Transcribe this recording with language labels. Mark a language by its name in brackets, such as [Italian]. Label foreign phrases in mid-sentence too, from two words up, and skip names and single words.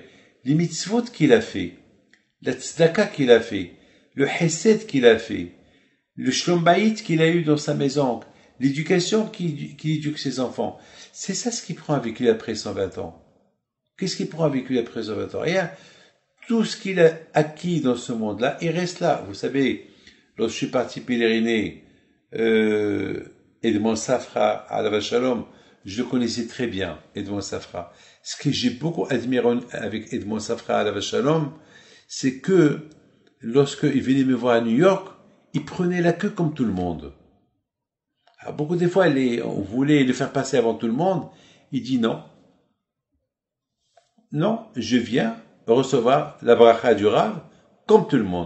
[French] Les mitzvot qu'il a fait, la tzedaka qu'il a fait, le chesed qu'il a fait, le [Hebrew] שלום בית [French] qu'il a eu dans sa maison, l'éducation qu'il éduque ses enfants. C'est ça ce qu'il prend avec lui après 120 ans. Qu'est-ce qu'il prend avec lui après 120 ans? Rien. Tout ce qu'il a acquis dans ce monde-là, il reste là. Vous savez, lorsque je suis parti pèleriner, Edmond Safra, [Hebrew] עליו השלום, [French] je le connaissais très bien, Edmond Safra. Ce que j'ai beaucoup admiré avec Edmond Safra, [Hebrew] עליו השלום, [French] c'est que lorsqu'il venait me voir à New York, il prenait la queue comme tout le monde. Alors, beaucoup de fois, on voulait le faire passer avant tout le monde. Il dit non. Non, je viens recevoir la bracha du Rav comme tout le monde.